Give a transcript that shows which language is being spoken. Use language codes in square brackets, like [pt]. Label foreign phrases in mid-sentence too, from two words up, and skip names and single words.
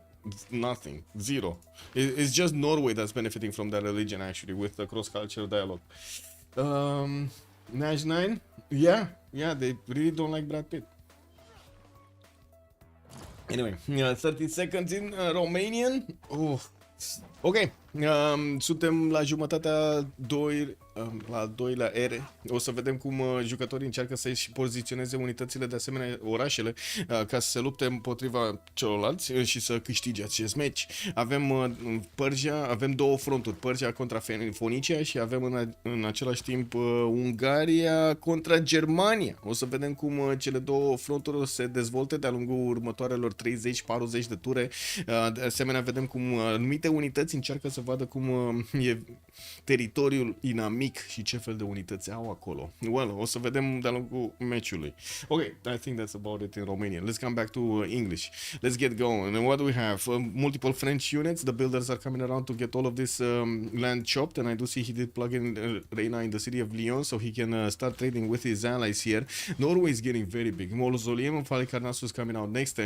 [en] Nothing. Zero. It's just Norway that's benefiting from that religion, actually, with the cross-cultural dialogue. Nash 9? Yeah, they really don't like Brad Pitt. Anyway, 30 seconds in Romanian. Oh. [ro] Ok, suntem la jumătatea 2, la al doilea ere. O să vedem cum jucătorii încearcă să-și poziționeze unitățile, de asemenea orașele, ca să se lupte împotriva celorlalți și să câștige acest meci. Avem Persia, avem două fronturi, Persia contra Fonicia și avem în același timp Ungaria contra Germania. O să vedem cum cele două fronturi se dezvolte de-a lungul următoarelor 30-40 de ture. De asemenea, vedem cum anumite unități încearcă să vadă cum e teritoriul inamic și ce fel de unități au acolo. Well, o să vedem de-a lungul meciului. [en] Ok, I think that's about it in Romanian. Let's come back to English. Let's get going. And what do we have? Multiple French units. The builders are coming around to get all of this land chopped, and I do see he did plug in Reina in the city of Lyon, so he can start trading with his allies here. Norway is getting very big. Mausoleum of Halicarnassus coming out next turn.